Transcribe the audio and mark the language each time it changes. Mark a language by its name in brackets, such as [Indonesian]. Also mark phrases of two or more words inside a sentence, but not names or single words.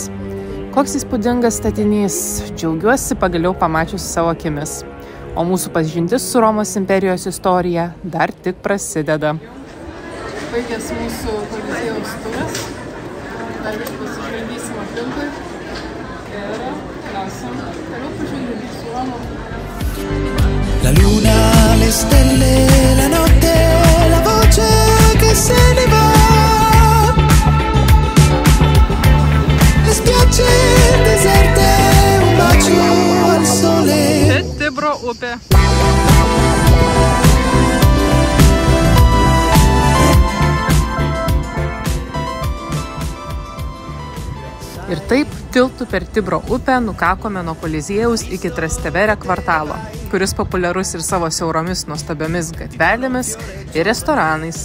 [Lithuanian] Koks įspūdingas statinys, džiaugiuosi pagaliau pamačius savo akimis. O mūsų pažintis su Romos imperijos istorija dar tik prasideda. Baigęs mūsų Koliziejaus turas, dar vis pasižvalgysim aplinkui ir keliausim toliau pažinti su Romu. [Italian] La luna, le stelle, la notte, la voce che se ne va. Le spiagge deserte, un bacio al sole. [Lithuanian] Tibro upė. Ir taip tiltu per Tibro upę nukakome nuo Koliziejaus iki Trastevere kvartalo, kuris populiarus ir savo siauromis nuostabiomis gatvelėmis ir restoranais.